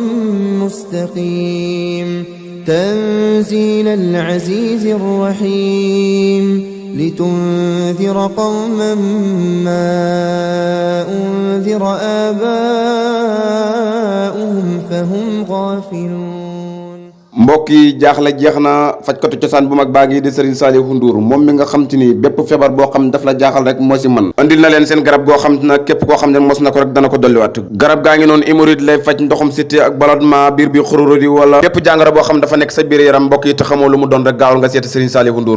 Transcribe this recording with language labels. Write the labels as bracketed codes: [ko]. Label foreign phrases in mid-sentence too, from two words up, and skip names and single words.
[ar] مستقيم تنزيل العزيز الرحيم لتنذر قوما ما أنذر آباؤهم فهم غافلون [wo] mbokk yi jaaxle jeex na fajkatu cosaan bu mag baa ngi di Serigne Saliou Ndour moom mi nga xam te ni bépp feebar boo xam daf la jaaxal rek moo si mën andil na leen seen garab goo xam te na képp koo xam ne mos na ko rek dana ko dolliwaat garab gaa ngi noonu hémorroïde lay faj ndoxum siti ak ballonnement biir bi xururudi wala bépp jàngoro boo xam dafa nekk sa biir yaram mbokk yi te xamoo lu mu doon rek gaawal nga seeti Serigne Saliou Ndour